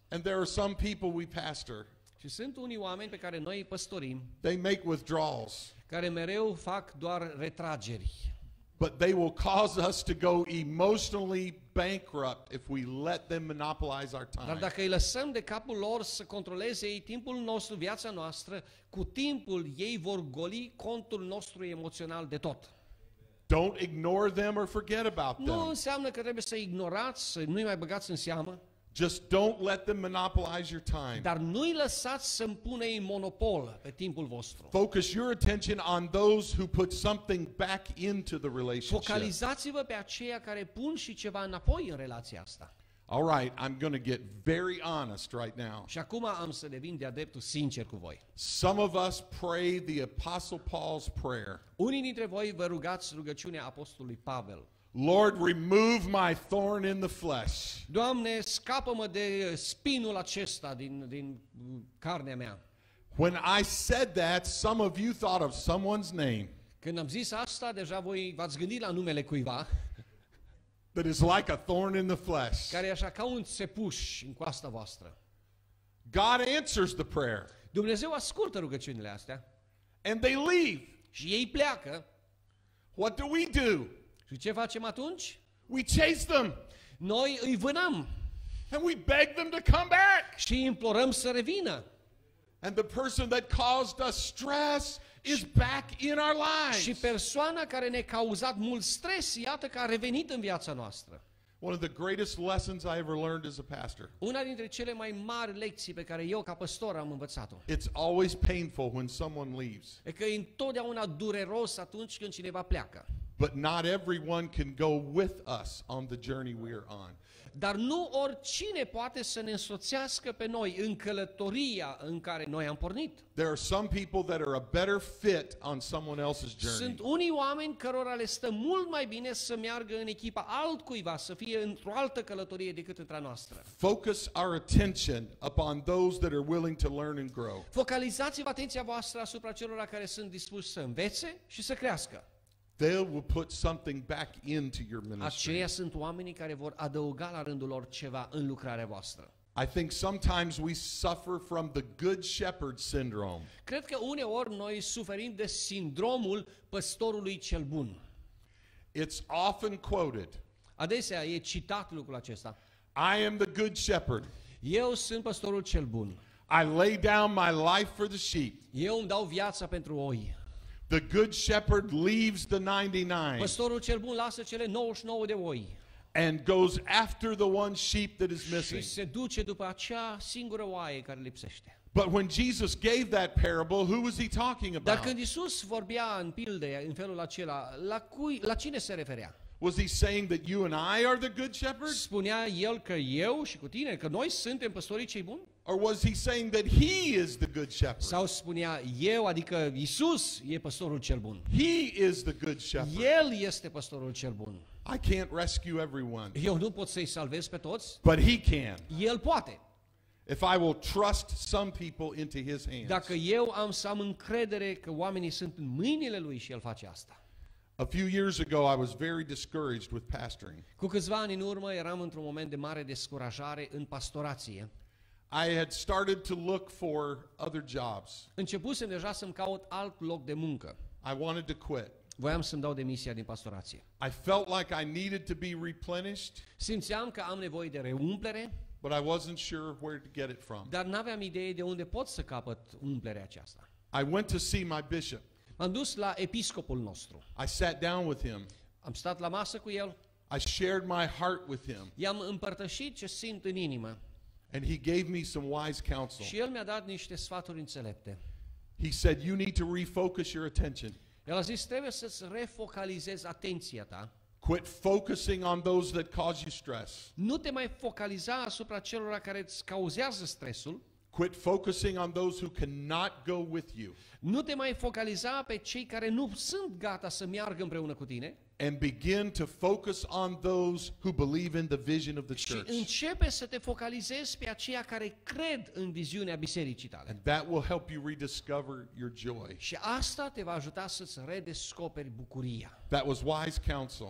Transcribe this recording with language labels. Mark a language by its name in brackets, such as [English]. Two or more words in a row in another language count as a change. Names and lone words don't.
[English] And there are some people we pastor. [Romanian] Și sunt unii oameni pe care noi îi păstorim, [English] They make withdrawals, [Romanian] care mereu fac doar retrageri. [English] but they will cause us to go emotionally bankrupt if we let them monopolize our [Romanian] Dar [English] time. [Romanian] dacă îi lăsăm de capul lor să controleze ei timpul nostru, viața noastră, cu timpul ei vor goli contul nostru emoțional de tot. [English] Don't ignore them or forget about [Romanian] Nu [English] them. [Romanian] înseamnă că trebuie să ignorați, să nu-i mai băgați în seamă, [English] Just don't let them monopolize your time. [Romanian] dar nu-i lăsați să împună ei monopol pe timpul vostru. [English] Focus your attention on those who put something back into the relationship. [Romanian] Focalizați-vă pe aceia care pun și ceva înapoi în relația asta. [English] All right, I'm going to get very honest right now. [Romanian] Și acum am să devin de-a dreptul sincer cu voi. [English] Some of us pray the Apostle Paul's prayer. [Romanian] Unii dintre voi vă rugați rugăciunea apostolului Pavel. [English] Lord, remove my thorn in the flesh. [Romanian] Doamne, scapă-mă de spinul acesta din carnea mea. [English] When I said that, some of you thought of someone's name [Romanian] Când am zis asta, deja voi v-ați gândit la numele cuiva, [English] that is like a thorn in the flesh. [Romanian] care e așa ca un țepuș în coasta voastră. [English] God answers the prayer, [Romanian] Dumnezeu ascultă rugăciunile astea [English] and they leave. [Romanian] și ei pleacă. [English] What do we do? [Romanian] Și ce facem atunci? [English] We chase them, [Romanian] Noi îi vânăm [English] and we beg them to come back. [Romanian] și îi implorăm să revină. [English] And the person that caused us stress is back in our [Romanian] Și [English] lives. [Romanian] persoana care ne-a cauzat mult stres, iată că a revenit în viața noastră. [English] One of the greatest lessons I ever learned as a pastor. [Romanian] Una dintre cele mai mari lecții pe care eu ca păstor am învățat-o. [English] It's always painful when someone leaves, [Romanian] E că e întotdeauna dureros atunci când cineva pleacă. [English] but not everyone can go with us on the journey we are on. [Romanian] Dar nu oricine poate să ne însoțească pe noi în călătoria în care noi am pornit. [English] There are some people that are a better fit on someone else's journey. [Romanian] Sunt unii oameni cărora le stă mult mai bine să meargă în echipa altcuiva, să fie într-o altă călătorie decât între a noastră. [English] Focus our attention upon those that are willing to learn and grow. [Romanian] Focalizați-vă atenția voastră asupra celor care sunt dispuși să învețe și să crească. [English] They will put something back into your ministry. [Romanian] Aceia sunt oamenii care vor adăuga la rândul lor ceva în lucrarea voastră. [English] I think sometimes we suffer from the good shepherd syndrome. [Romanian] Cred că uneori noi suferim de sindromul păstorului cel bun. [English] It's often quoted, [Romanian] Adesea e citat lucrul acesta. [English] I am the good shepherd. [Romanian] Eu sunt păstorul cel bun. [English] I lay down my life for the sheep. [Romanian] Eu îmi dau viața pentru oi. [English] The good shepherd leaves the 99 [Romanian] Păstorul cel bun lasă cele 99 de oi [English] and goes after the one sheep that is [Romanian] și [English] missing. [Romanian] se duce după acea singură oaie care lipsește. [English] But when Jesus gave that parable, who was he talking [Romanian] Dar [English] about? [Romanian] când Iisus vorbea în pilde în felul acela, la cine se referea? [English] Was he saying that you and I are the good shepherd? [Romanian] Spunea el că eu și cu tine, că noi suntem păstorii cei buni? [English] Or was he saying that he is the good shepherd? [Romanian] Sau spunea eu, adică Iisus e păstorul cel bun? [English] He is the good shepherd. [Romanian] El este păstorul cel bun. [English] I can't rescue everyone, [Romanian] Eu nu pot să-i salvez pe toți, [English] but he can. [Romanian] el poate. [English] If I will trust some people into his hands. [Romanian] Dacă eu am să am încredere că oamenii sunt în mâinile lui și el face asta. [English] A few years ago, I was very discouraged with pastoring. [Romanian] Cu câțiva ani în urmă eram într-un moment de mare descurajare în pastorație. [English] I had started to look for other jobs. [Romanian] Începusem deja să-mi caut alt loc de muncă. [English] I wanted to quit. [Romanian] Voiam să-mi dau demisia din pastorație. [English] I felt like I needed to be replenished, [Romanian] Simțeam că am nevoie de reumplere, [English] but I wasn't sure where to get it from. [Romanian] dar n-aveam idee de unde pot să capăt umplerea aceasta. [English] I went to see my bishop. [Romanian] M-am dus la episcopul nostru. [English] I sat down with him. [Romanian] Am stat la masă cu el, [English] I shared my heart with him, [Romanian] i-am împărtășit ce simt în inimă [English] and he gave me some wise counsel. [Romanian] și el mi-a dat niște sfaturi înțelepte. [English] He said, "You need to refocus your attention. [Romanian] El a zis, trebuie să-ți refocalizezi atenția ta. [English] Quit focusing on those that cause you stress. [Romanian] Nu te mai focaliza asupra celor care îți cauzează stresul. [English] Quit focusing on those who cannot go with you, [Romanian] Nu te mai focaliza pe cei care nu sunt gata să meargă împreună cu tine. [English] and begin to focus on those who believe in the vision of the [Romanian] Și [English] church. [Romanian] începe să te focalizezi pe aceia care cred în viziunea bisericii tale. [English] And that will help you rediscover your joy." [Romanian] Și asta te va ajuta să-ți redescoperi bucuria. [English] That was wise counsel,